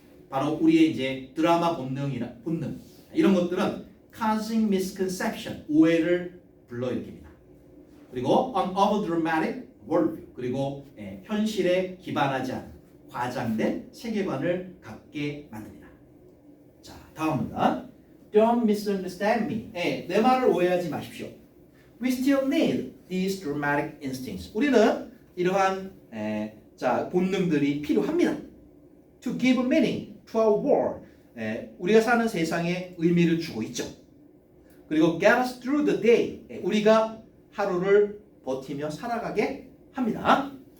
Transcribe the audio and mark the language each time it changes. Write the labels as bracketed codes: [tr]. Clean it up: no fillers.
[ko] 바로 우리의 이제 드라마 본능 이런 것들은 [en] causing misconception [ko] 오해를 불러일으킵니다. 그리고 [en] an overdramatic worldview [ko] 그리고 현실에 기반하지 않은 과장된 세계관을 갖게 만듭니다. 자, 다음입니다. [en] Don't misunderstand me. [ko] 내 말을 오해하지 마십시오. [en] We still need these dramatic instincts. [ko] 우리는 이러한 본능들이 필요합니다. [en] To give meaning to our world. [ko] 우리가 사는 세상에 의미를 주고 있죠. 그리고 [en] get us through the day. [ko] 우리가 하루를 버티며 살아가게 합니다.